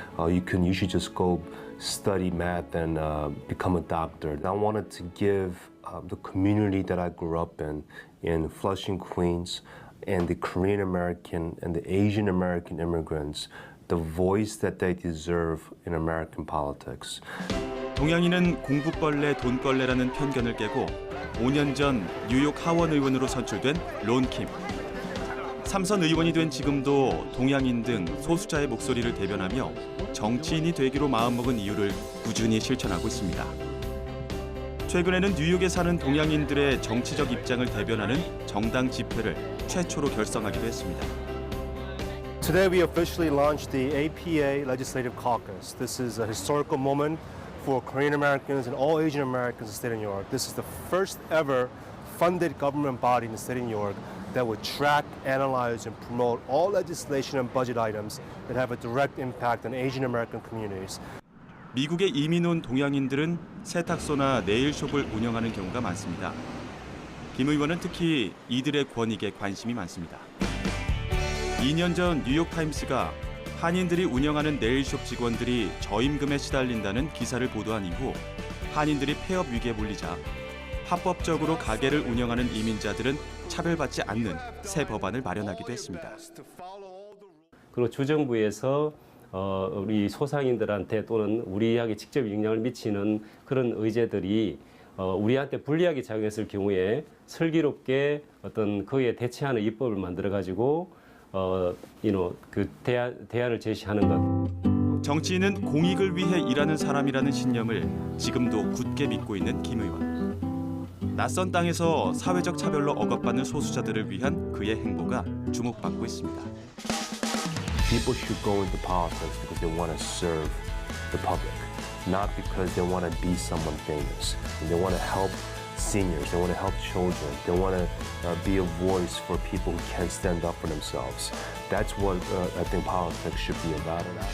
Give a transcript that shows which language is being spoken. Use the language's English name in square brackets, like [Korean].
[English] You should just go study math and become a doctor. I wanted to give the community that I grew up in Flushing, Queens, and the Korean American and the Asian American immigrants, the voice that they deserve in American politics. [Korean] 동양인은 공부벌레, 돈벌레라는 편견을 깨고 5년 전 뉴욕 하원 의원으로 선출된 론 킴. 삼선 의원이 된 지금도 동양인 등 소수자의 목소리를 대변하며 정치인이 되기로 마음먹은 이유를 꾸준히 실천하고 있습니다. 최근에는 뉴욕에 사는 동양인들의 정치적 입장을 대변하는 정당 집회를 최초로 결성하기도 했습니다. [English] Today we officially launched the APA Legislative Caucus. This is a historical moment for Korean Americans and all Asian Americans in the state of New York. This is the first ever funded government body in the state of New York that would track, analyze, and promote all legislation and budget items that have a direct impact on Asian American communities. [Korean] 미국에 이민 온 동양인들은 세탁소나 네일숍을 운영하는 경우가 많습니다. 김 의원은 특히 이들의 권익에 관심이 많습니다. 2년 전 뉴욕타임스가 한인들이 운영하는 네일숍 직원들이 저임금에 시달린다는 기사를 보도한 이후 한인들이 폐업 위기에 몰리자 합법적으로 가게를 운영하는 이민자들은 차별받지 않는 새 법안을 마련하기도 했습니다. 그리고 주정부에서 우리 소상인들한테 또는 우리에게 직접 영향을 미치는 그런 의제들이 우리한테 불리하게 작용했을 경우에 슬기롭게 어떤 그에 대처하는 입법을 만들어 가지고 그 대안을 제시하는 것. 정치인은 공익을 위해 일하는 사람이라는 신념을 지금도 굳게 믿고 있는 김 의원. 낯선 땅에서 사회적 차별로 억압받는 소수자들을 위한 그의 행보가 주목받고 있습니다. [English] People should go into politics because they want to serve the public, not because they want to be someone famous. They want to help seniors, they want to help children, they want to be a voice for people who can't stand up for themselves. That's what I think politics should be about.